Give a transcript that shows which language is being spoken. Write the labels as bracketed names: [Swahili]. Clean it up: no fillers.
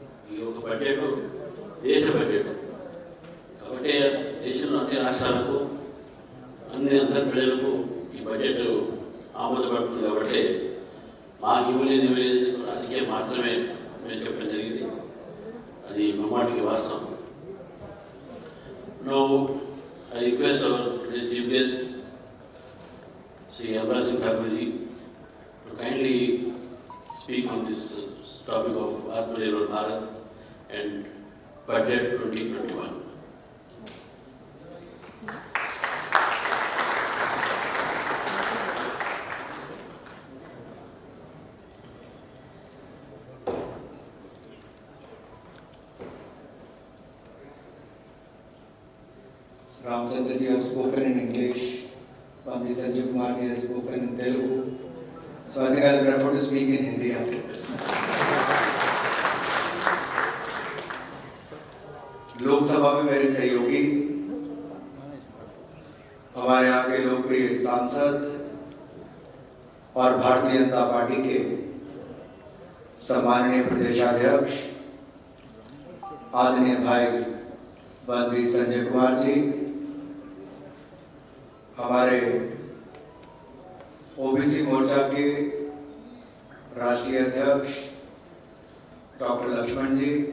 [Telugu] ఈ ఒక బడ్జెట్ దేశ బడ్జెట్ కాబట్టి దేశంలో అన్ని రాష్ట్రాలకు అందరి ప్రజలకు ఈ బడ్జెట్ ఆమోదపడుతుంది. కాబట్టి మాకు ఇవ్వలేదు రాజకీయం మాత్రమే మేము చెప్పడం జరిగింది. అది మమ్మాటికి వాస్తవం. [English] No I request our chief guest, Sri Amraj Singh Thakur ji, to kindly speak on this topic of Atmanirbhar Bharat and Budget 2021. Ramchandra ji have spoken in English, Pandit Sanjay Kumar ji has spoken in Telugu, so I think I'll prefer to speak in Hindi after this. [Hindi] Lok Sabha में मेरे सहयोगी, हमारे यहाँ के लोकप्रिय सांसद और Bharatiya Janata party के सम्माननीय प्रदेशाध्यक्ष आदरणीय भाई पंडित संजय कुमार जी, हमारे ओबीसी मोर्चा के राष्ट्रीय अध्यक्ष डॉक्टर लक्ष्मण जी,